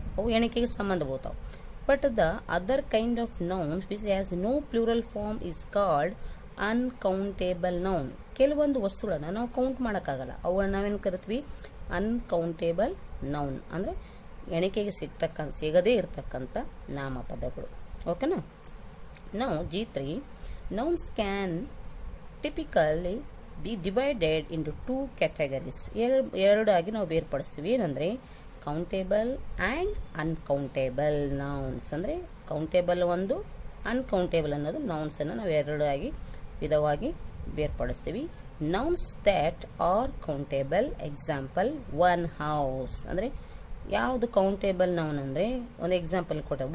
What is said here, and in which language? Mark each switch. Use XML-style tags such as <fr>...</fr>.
<kn>ಅವು ಎಣಿಕೆಗೆ ಸಂಬಂಧಬೋತಾವೆ.</kn> <en>But the other kind of nouns which has no plural form is called uncountable noun.</en> <kn>ಕೆಲವೊಂದು ವಸ್ತುಗಳನ್ನ ನಾವು ಕೌಂಟ್ ಮಾಡೋಕ್ಕಾಗಲ್ಲ, ಅವುಗಳನ್ನ ನಾವೇನು ಕರಿತೀವಿ ಅನ್ಕೌಂಟೇಬಲ್ ನೌನ್ ಅಂದರೆ ಎಣಿಕೆಗೆ ಸಿಗದೇ ಇರತಕ್ಕಂಥ ನಾಮಪದಗಳು. ಓಕೆನಾ.</kn> <en>ನಾವು G3 nouns can typically be divided into two categories.</en> <kn>ಎರಡು ಆಗಿ ನಾವು ಬೇರ್ಪಡಿಸ್ತೀವಿ.</kn> <en>ಏನಂದರೆ countable and uncountable nouns.</en> <kn>ಅಂದರೆ ಕೌಂಟೇಬಲ್ ಒಂದು, ಅನ್ಕೌಂಟೇಬಲ್ ಅನ್ನೋದು ನೌನ್ಸನ್ನು ನಾವು ಎರಡು ಆಗಿ ವಿಧವಾಗಿ ಬೇರ್ಪಡಿಸ್ತೀವಿ.</kn> <en>nouns that are countable example one house</en> <kn>ಅಂದರೆ ಯಾವುದು ಕೌಂಟೇಬಲ್ ನೌನ್ ಅಂದರೆ ಒಂದು ಎಕ್ಸಾಂಪಲ್ ಕೊಟ್ಟೆ.</kn>